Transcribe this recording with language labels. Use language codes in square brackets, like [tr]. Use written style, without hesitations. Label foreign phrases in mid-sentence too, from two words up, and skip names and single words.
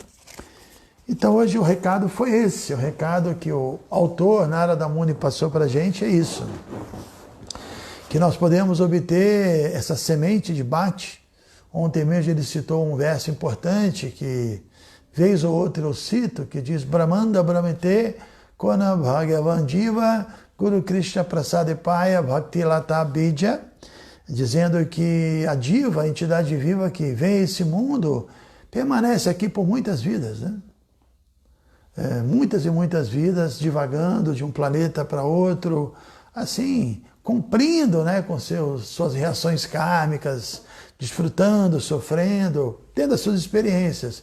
[pt] Então hoje o recado foi esse, o recado que o autor Narada Muni passou para a gente é isso. Que nós podemos obter essa semente de bhakti. Ontem mesmo ele citou um verso importante que, vez ou outra eu cito, que diz [sa] Brahmanda Brahmete Kona Bhagavan Diva Guru Krishna Prasadepaya Bhakti Lata Bija, [pt] dizendo que a diva, a entidade viva que vem a esse mundo, permanece aqui por muitas vidas, né? Muitas e muitas vidas, divagando de um planeta para outro, assim, cumprindo, né, com suas reações kármicas, desfrutando, sofrendo, tendo as suas experiências.